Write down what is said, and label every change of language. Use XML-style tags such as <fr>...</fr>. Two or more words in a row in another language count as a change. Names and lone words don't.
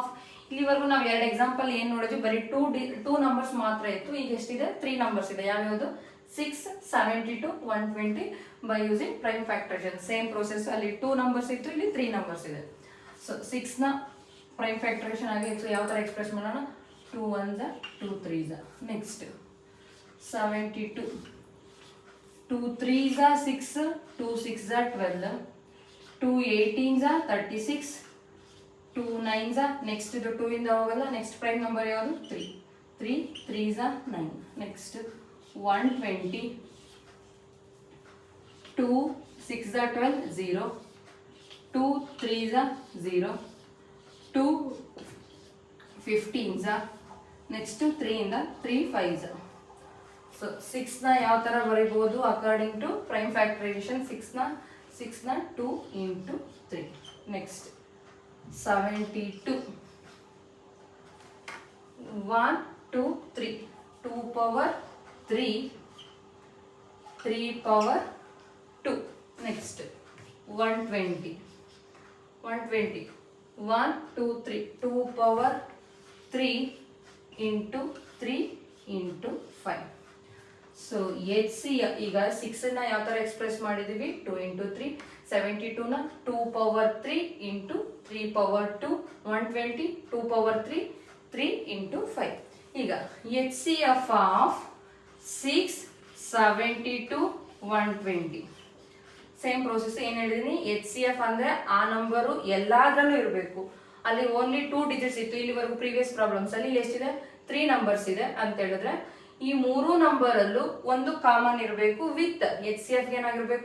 <kn>ಇಲ್ಲಿವರೆಗೂ ನಾವು 2 ಎಕ್ಸಾಂಪಲ್ ಏನ್ ನೋಡಿದ್ವಿ? ಬರೀ 2 ನಂಬರ್ಸ್ ಮಾತ್ರ ಇತ್ತು. ಈಗ ಎಷ್ಟಿದೆ? 3 ನಂಬರ್ಸ್ ಇದೆ. ಯಾವ್ಯಾವುದು?</kn> <en>6 72 120 by using prime factorisation. same process.</en> <kn>ಅಲ್ಲಿ 2 ನಂಬರ್ಸ್ ಇತ್ತು, ಇಲ್ಲಿ 3 ನಂಬರ್ಸ್ ಇದೆ. ಸೊ 6 ನ</kn> <en>prime factorisation</en> <kn>ಆಗಿ ಯಾವ ತರ ಎಕ್ಸ್ಪ್ರೆಸ್ ಮಾಡೋಣ?</kn> <en>2 1s 2 3s. ನೆಕ್ಸ್ಟ್ 72 2 3s 6, 2 6s 12, 2 18s 36, 2 9s.</en> <kn>ನೆಕ್ಸ್ಟ್ ಇದು 2 ಇಂದ ಹೋಗಲ್ಲ.</kn> <en>next prime number</en> <kn>ಯಾವುದು? 3,</kn> <en>3 3s 9. ನೆಕ್ಸ್ಟ್ 120, 2 6s 12 0, 2 3s 0, 2 15s. ನೆಕ್ಸ್ಟ್ 3 ಇಂದ 3 5s.</en> <kn>ಸೊ 6 ನ ಯಾವ ತರ ಬರೀಬಹುದು</kn> <en>according to prime factorisation? 6 ನ 2 into 3. ನೆಕ್ಸ್ಟ್ 72 1 2 3, 2 power 3, 3 power 2. ನೆಕ್ಸ್ಟ್ 120 1 2 3, 2 power 3 into 3 into 5.</en> <kn>ಸೊ HCF ಈಗ 6 ನ ಯಾವ ತರ ಎಕ್ಸ್ಪ್ರೆಸ್ ಮಾಡಿದೀವಿ?</kn> <en>2 into 3. 72 ನ 2 power 3 into 3 power 2. 120 2 power 3 3 into 5. ಈಗ HCF of 6 72 120. same process.</en> <kn>ಏನ್ ಹೇಳಿದೀನಿ? HCF ಅಂದ್ರೆ ಆ ನಂಬರು ಎಲ್ಲಾದ್ರಲ್ಲೂ ಇರಬೇಕು. ಅಲ್ಲಿ</kn> <en>only 2 digits</en> <kn>ಇತ್ತು ಇಲ್ಲಿವರೆಗೂ</kn> <en>previous problems</en> <kn>ಅಲ್ಲಿ. ಇಲ್ಲಿ ಎಷ್ಟಿದೆ? 3 ನಂಬರ್ಸ್ ಇದೆ ಅಂತ ಹೇಳಿದ್ರೆ ಈ 3 ನಂಬರ್ ಅಲ್ಲೂ ಒಂದು ಕಾಮನ್ ಇರಬೇಕು</kn> <en>with HCF</en> <kn>ಏನಾಗಿರ್ಬೇಕು?</kn>